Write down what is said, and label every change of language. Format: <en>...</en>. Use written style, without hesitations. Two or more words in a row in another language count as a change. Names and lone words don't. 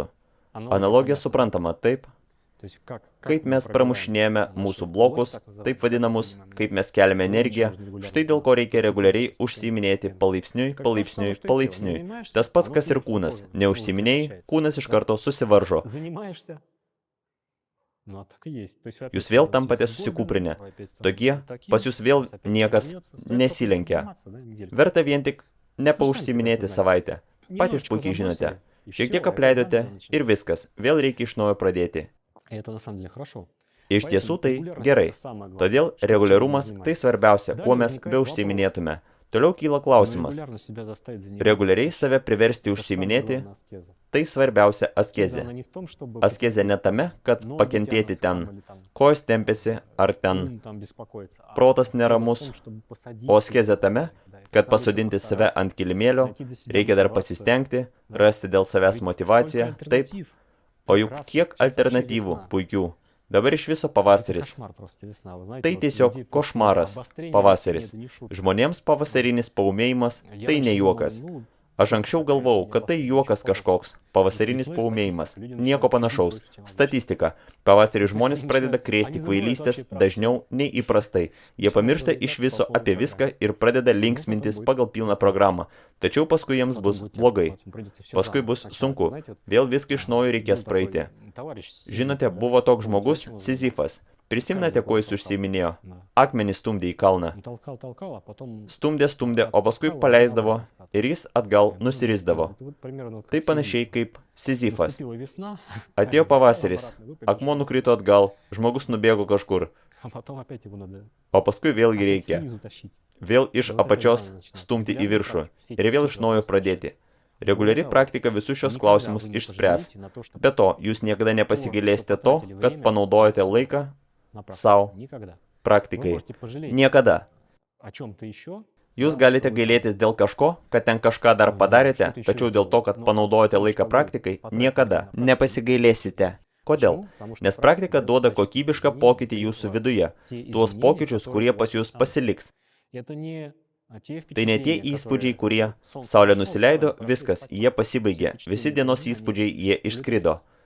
<lt>Analogija suprantama, taip? Kaip mes pramušinėjame mūsų blokus, taip vadinamus, kaip mes keliame energiją, štai dėl ko reikia reguliariai užsiiminėti palaipsniui, palaipsniui, palaipsniui. Tas pats, kas ir kūnas. Neužsiiminėjai, kūnas iš karto susivaržo.</lt> <ru>Ну, а так и есть. То есть вы</ru> <lt>Jūs</lt> <ru>опять</ru> <lt>vėl</lt> <ru>становитесь</ru> <lt>tampate</lt> <ru>голым,</ru> <lt>susikūprinę.</lt> <ru>вы опять становитесь</ru> <lt>Tokie,</lt> <ru>таким,</ru> <lt>pas jūs vėl</lt> <ru>вас опять</ru> <lt>niekas</lt> <ru>вернется. Стоит только</ru> <lt>nesilenkia.</lt> <ru>заниматься, да, недельку.</ru> <lt>Verta vien tik</lt> <ru>Вы сами</ru> <lt>nepaužsiminėti</lt> <ru>себя</ru> <lt>savaitę. Patys</lt> <ru>Немножечко</ru> <lt>puikiai žinote.</lt> <ru>забросили, и</ru> <lt>Šiek</lt> <ru>всё,</ru> <lt>tiek</lt> <ru>и опять</ru> <lt>apleidote</lt> <ru>заново</ru> <lt>ir</lt> <ru>начинаете.</ru> <lt>viskas. Vėl reikia iš naujo pradėti.</lt> <ru>И это на самом деле хорошо.</ru> <lt>Iš</lt> <ru>Поэтому</ru> <lt>tiesų tai</lt> <ru>регулярность</ru> <lt>gerai.</lt> <ru>это самое главное,</ru> <lt>Todėl</lt> <ru>чем</ru> <lt>reguliarumas</lt> <ru>занимаетесь.</ru> <lt>tai svarbiausia, Dalį kuo mes</lt> <ru>возникает</ru> <lt>beužsiminėtume. Toliau kyla</lt> <ru>Но</ru> <lt>klausimas.</lt> <ru>регулярно себя заставить заниматься.</ru> <lt>Reguliariai save priversti</lt> <ru>Это самая</ru> <lt>užsiminėti,</lt> <ru>главная аскеза.</ru> <lt>tai svarbiausia</lt> <ru>Аскеза,</ru> <lt>askezė.</lt> <ru>она не в том, чтобы</ru> <lt>Askezė ne tame, kad</lt> <ru>ноги</ru> <lt>pakentėti</lt> <ru>тянутся</ru> <lt>ten,</lt> <ru>там или там</ru> <lt>kojos tempėsi ar ten,</lt> <ru>ум там беспокоится, а</ru> <lt>protas</lt> <ru>аскеза в</ru> <lt>neramus,</lt> <ru>том, чтобы посадить</ru> <lt>o</lt> <ru>себя,</ru> <lt>askezė tame,</lt> <ru>да, и</ru> <lt>kad</lt> <ru>постоянно</ru> <lt>pasodinti</lt> <ru>ещё</ru> <lt>save</lt> <ru>постараться</ru> <lt>ant kilimėlio,</lt> <ru>найти для себя</ru> <lt>reikia dar</lt> <ru>мотивацию.</ru> <lt>pasistengti,</lt> <ru>Да.</ru> <lt>rasti dėl savęs</lt> <ru>Ведь</ru> <lt>motivaciją,</lt> <ru>сколько</ru> <lt>taip,</lt> <ru>альтернатив</ru> <lt>o juk</lt> <ru>прекрасных,</ru> <lt>kiek</lt> <ru>сейчас вообще</ru> <lt>alternatyvų</lt> <ru>весна.</ru> <lt>puikių. Dabar iš viso</lt> <ru>Это</ru> <lt>pavasaris.</lt> <ru>кошмар просто весна. Вы знаете,</ru> <lt>Tai</lt> <ru>вот</ru> <lt>tiesiog</lt> <ru>людей просто</ru> <lt>košmaras,</lt> <ru>обострение</ru> <lt>pavasaris.</lt> <ru>весны, это не шутка.</ru> <lt>Žmonėms pavasarinis paumėjimas</lt> <ru>Я</ru> <lt>tai ne</lt> <ru>раньше</ru> <lt>juokas.</lt> <ru>думал, ну,</ru> <lt>Aš</lt> <ru>что</ru> <lt>anksčiau</lt> <ru>такое</ru> <lt>galvojau,</lt> <ru>весеннее</ru> <lt>kad tai</lt> <ru>обострение,</ru> <lt>juokas</lt> <ru>ничего подобного.</ru> <lt>kažkoks, pavasarinis</lt> <ru>Весной</ru> <lt>paumėjimas,</lt> <ru>статистика, люди</ru> <lt>nieko</lt> <ru>начинают</ru> <lt>panašaus.</lt> <ru>больше, чем обычно.</ru> <lt>Statistika. Pavasarį</lt> <ru>То есть</ru> <lt>žmonės</lt> <ru>они</ru> <lt>pradeda</lt> <ru>начинают-</ru> <lt>krėsti</lt> <ru>они забывают</ru> <lt>kvailystės</lt> <ru>вообще про</ru> <lt>dažniau nei įprastai. Jie</lt> <ru>Начинают</ru> <lt>pamiršta</lt> <ru>развлекаться</ru> <lt>iš</lt> <ru>по</ru> <lt>viso</lt> <ru>полной</ru> <lt>apie</lt> <ru>программе.</ru> <lt>viską ir pradeda</lt> <ru>потом</ru> <lt>linksmintis</lt> <ru>будет.</ru> <lt>pagal pilną programą. Tačiau paskui jiems</lt> <ru>Потом</ru> <lt>bus</lt> <ru>будет тяжко,</ru> <lt>blogai.</lt> <ru>потом придется всё</ru> <lt>Paskui</lt> <ru>заново</ru> <lt>bus</lt> <ru>сначала.</ru> <lt>sunku.</lt> <ru>Знаете, вот,</ru> <lt>Vėl viską iš naujo reikės</lt> <ru>был такой</ru> <lt>praeiti.</lt> <ru>товарищ Сизиф,</ru> <lt>Žinote,</lt> <ru>да?</ru> <lt>buvo toks</lt> <ru>Вот,</ru> <lt>žmogus,</lt> <ru>чем он</ru> <lt>Sizifas. Prisimenate, kuo jis užsiiminėjo?</lt> <ru>Да.</ru> <lt>Akmenį stumdė į kalną.</lt> <ru>Он толкал, а потом</ru> <lt>Stumdė, o paskui paleisdavo ir jis atgal nusirisdavo.</lt> <ru>Это вот примерно вот как</ru> <lt>Tai</lt> <ru>Сизиф.</ru> <lt>panašiai kaip Sizifas.</lt> <ru>Наступила весна,</ru> <lt>Atėjo pavasaris,</lt> <ru>обратно выпрямишь,</ru> <lt>akmuo nukrito atgal, žmogus nubėgo kažkur,</lt> <ru>а потом опять его надо</ru> <lt>o paskui vėlgi</lt> <ru>опять</ru> <lt>reikia</lt> <ru>снизу тащить.</ru> <lt>vėl iš</lt> <ru>И вот опять</ru> <lt>apačios</lt> <ru>заново начинать.</ru> <lt>stumti į</lt> <ru>Регулярная</ru> <lt>viršų</lt> <ru>практика, все</ru> <lt>ir</lt> <ru>эти</ru> <lt>vėl</lt> <ru>цикл</ru> <lt>iš naujo</lt> <ru>послушайте.</ru> <lt>pradėti. Reguliari</lt> <ru>Более того,</ru> <lt>praktika visus šios</lt> <ru>никогда</ru> <lt>klausimus</lt> <ru>вы не</ru> <lt>išspręs.</lt> <ru>пожалеете на то, чтобы</ru> <lt>Be to, jūs niekada nepasigailėsite to, kad panaudojate laiką</lt> <ru>на практику.</ru> <lt>sau</lt> <ru>Никогда. Вы</ru> <lt>praktikai.</lt> <ru>можете пожалеть</ru> <lt>Niekada.</lt> <ru>о чем-то еще.</ru> <lt>Jūs galite gailėtis dėl kažko, kad ten kažką dar padarėte, tačiau dėl to, kad panaudojate laiką praktikai, niekada nepasigailėsite. Kodėl? Nes praktika duoda kokybišką pokytį jūsų viduje, tuos pokyčius, kurie pas jūs pasiliks. Tai ne tie įspūdžiai, kurie saulė nusileido, viskas, jie pasibaigė, visi dienos įspūdžiai, jie išskrido.</lt>